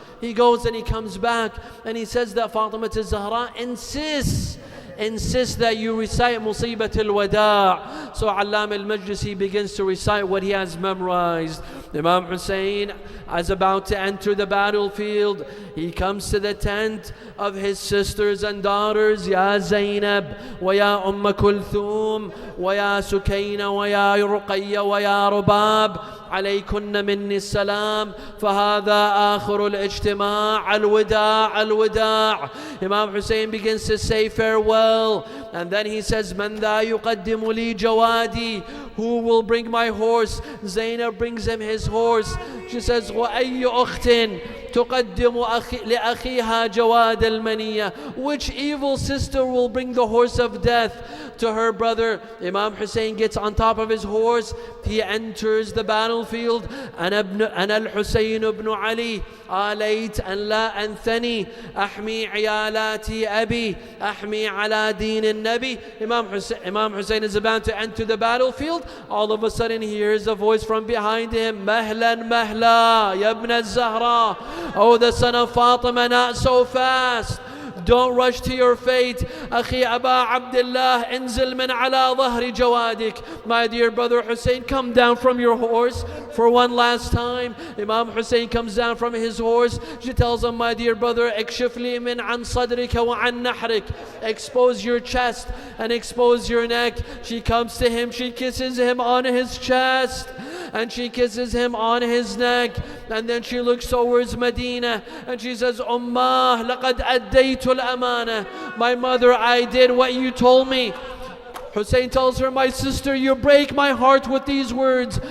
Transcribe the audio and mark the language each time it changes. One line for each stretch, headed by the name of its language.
English: He goes and he comes back and he says that Fatima al-Zahra insists that you recite Musibat al-Wada'. So Allama al-Majlisi begins to recite what he has memorized. Imam Hussein is about to enter the battlefield. He comes to the tent of his sisters and daughters.
Arabic: Ya Zaynab, wa ya Kulthum, wa ya Sukayna, wa ya Ruqayya, wa ya Rubab. عليكن مني السلام فهذا آخر الاجتماع الوداع الوداع.
English: Imam Hussein begins to say farewell, and then he says,
Arabic: من ذا يقدم لي جوادي,
English: who will bring my horse? Zaynab brings him his horse. She says,
Arabic: وأي أخت تقدم لأخيها جواد المنية,
English: which evil sister will bring the horse of death to her brother? Imam Hussein gets on top of his horse. He enters the battlefield.
Arabic: أنا الحسين بن علي آليت أن لا أنثني أحمي عيالاتي أبي أحمي على دين النبي.
English: Imam Hussein is about to enter the battlefield. All of a sudden he hears a voice from behind him,
Arabic: مهلا مهلا يا ابن الزهراء,
English: oh the son of Fatima, not so fast. Don't rush to your fate.
Arabic: أخي أبا عبد الله انزل من على ظهر جوادك.
English: My dear brother Hussein, come down from your horse for one last time. Imam Hussein comes down from his horse. She tells him, my dear brother,
Arabic: اكشف لي من عن صدرك وعن نحرك.
English: Expose your chest and expose your neck. She comes to him, she kisses him on his chest and she kisses him on his neck, and then she looks towards Medina and she says,
Arabic: Ummah, laqad addaytu al-amana.
English: My mother, I did what you told me. Hussein tells her, my sister, you break my heart with these words.